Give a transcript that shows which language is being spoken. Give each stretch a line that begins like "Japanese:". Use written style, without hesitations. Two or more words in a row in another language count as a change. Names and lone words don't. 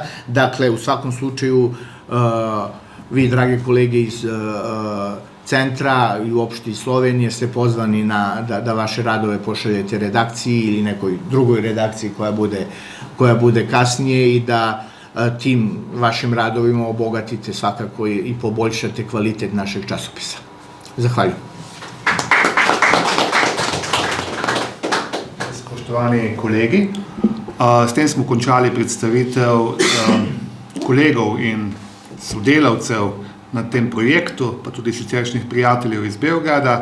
Serbian: Dakle, u svakom slučaju, vi, drage kolege iz centra i uopšte iz Slovenije, ste pozvani da vaše radove pošaljete redakciji ili nekoj drugoj redakciji koja bude kasnije i da tim vašim radovima obogatite svakako i poboljšate kvalitet našeg časopisa. Zahvaljujem.
Slovenian: Spoštovani kolegi, s tem smo končali predstavitev kolegov in sodelavcev na tem projektu, pa tudi siceršnjih prijateljev iz Beograda.